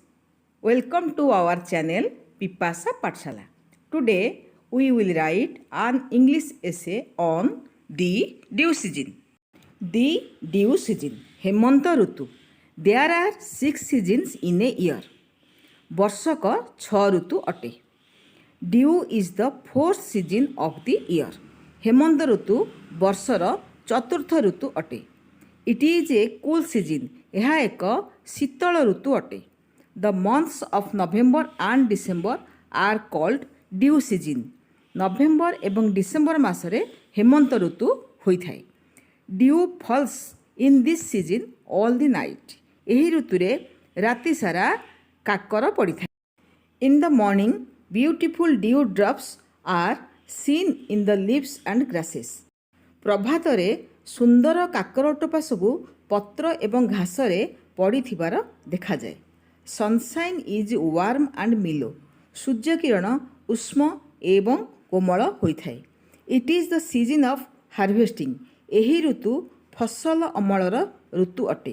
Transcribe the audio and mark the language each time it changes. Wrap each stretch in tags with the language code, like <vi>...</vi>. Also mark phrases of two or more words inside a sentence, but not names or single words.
<en>Welcome to our channel Pipasa Pathshala. Today we will write an English essay on the dew season. The dew season, Hemanta Rutu. There are 6 seasons in a year.</en> <or>ବର୍ଷକ 6 ଋତୁ ଅଟେ.</or> <en>Dew is the fourth season of the year.</en> <or>ହେମନ୍ତ ଋତୁ ବର୍ଷର ଚତୁର୍ଥ ଋତୁ ଅଟେ.</or> <en>It is a cool season.</en> <or>ଏହା ଏକ ଶୀତଳ ଋତୁ ଅଟେ.</or> <en>The months of November and December are called dew season.</en> <or>ନଭେମ୍ବର ଏବଂ ଡିସେମ୍ବର ମାସରେ ହେମନ୍ତ ଋତୁ ହୋଇଥାଏ.</or> <en>Dew falls in this season all the night.</en> <or>ଏହି ଋତୁରେ ରାତି ସାରା କାକର ପଡ଼ିଥାଏ.</or> <en>In the morning, beautiful dew drops are seen in the leaves and grasses.</en> <or>ପ୍ରଭାତରେ ସୁନ୍ଦର କାକରଟୋପା ସବୁ ପତ୍ର ଏବଂ ଘାସରେ ପଡ଼ିଥିବାର ଦେଖାଯାଏ.</or> <en>Sunshine is warm and mellow.</en> <or>ସୂର୍ଯ୍ୟକିରଣ ଉଷ୍ମ ଏବଂ କୋମଳ ହୋଇଥାଏ.</or> <en>It is the season of harvesting.</en> <or>ଏହି ଋତୁ ଫସଲ ଅମଳର ଋତୁ ଅଟେ.</or>